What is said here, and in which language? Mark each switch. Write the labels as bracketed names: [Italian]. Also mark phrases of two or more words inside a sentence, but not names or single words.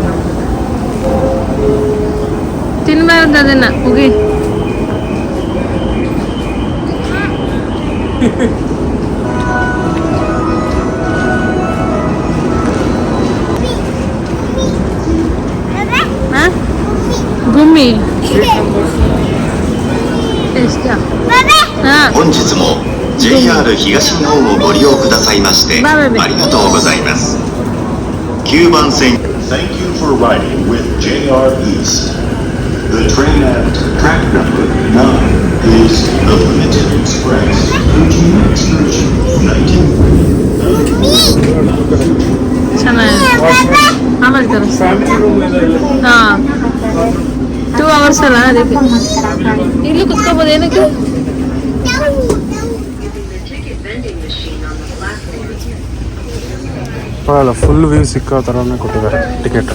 [Kannada] ನಾವು ತಿನ್ಬಾರ್ದು ಅದನ್ನ ಹೋಗಿ. ಗುಮ್ಮಿ [Japanese] 本日も JR 東日本をご利用くださいましてありがとうございます。9番線 [English] Thank you for riding with JR East. The train at track number 9 is the Limited Express Fuji Excursion 19. [Kannada] ಆಮೇಲೆ ತೋರಿಸ್. ಹಾಂ 2 hours ಅಲ್ಲ, ಅದಕ್ಕೆ ಇಲ್ಲೂ ಕುತ್ಕೋಬೋದು. ಏನಕ್ಕೆ ಪರವಾಗಿಲ್ಲ, [English] full view [Kannada] ಸಿಕ್ಕೋ ಥರನೇ ಕೊಟ್ಟಿದ್ದಾರೆ ಟಿಕೆಟ್.